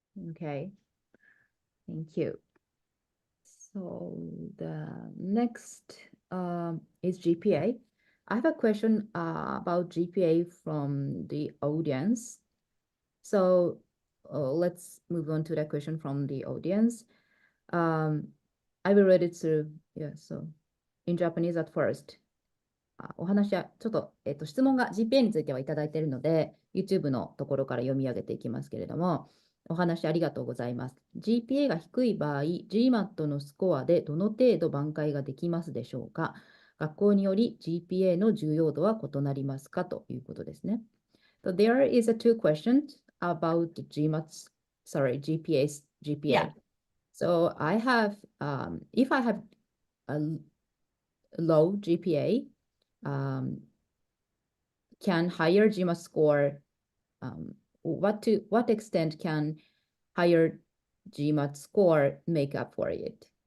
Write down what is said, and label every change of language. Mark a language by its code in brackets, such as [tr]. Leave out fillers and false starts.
[en] Okay, thank you. So the next is GPA. I have a question about GPA from the audience. So let's move on to the question from the audience. I will read it through. Yeah, so in Japanese at first. [ja] お話はちょっと、質問が GPA についてはいただいているので、YouTube のところから読み上げていきますけれども、お話ありがとうございます。 GPA が低い場合、GMAT のスコアでどの程度挽回ができますでしょうか？学校により GPA の重要度は異なりますかということですね。 [en] So there is a two questions about GPA. Yeah. So I have, if I have a low GPA, can higher GMAT score, what extent can higher GMAT score make up for it?